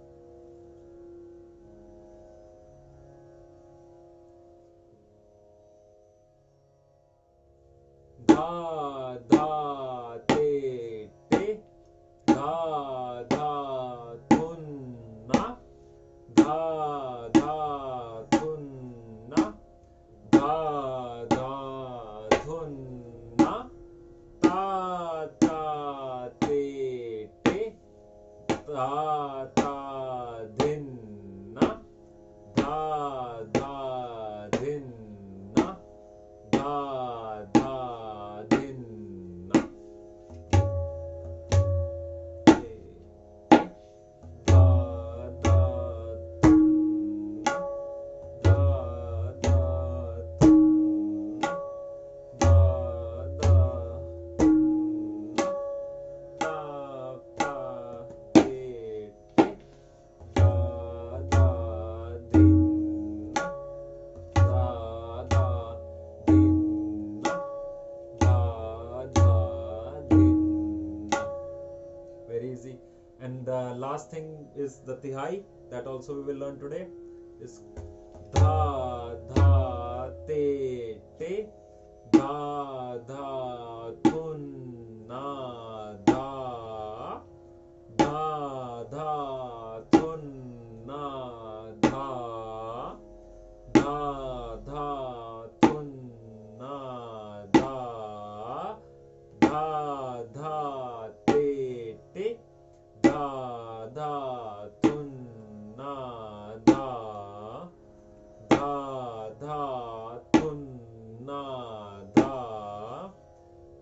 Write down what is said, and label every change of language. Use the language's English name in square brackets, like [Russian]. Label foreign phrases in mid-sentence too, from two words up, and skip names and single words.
[English] dha dha te te dha dha thun na dha dha thun na dha dha thun na ta ta te te ta ta dhin na dha dha dhin na dha dha dhin na dha dha thun na dha dha thun na dha dha thun na ta ta te te dha dha dhin na dha dha dhin na dha dha dhin na. Very easy. And the last thing is the tihai, that also we will learn today, is dha dha te te dha dha thun na dha dha dha thun na dha dha dha thun na dha dha dha te te dha dha thun na dha dha dha thun na dha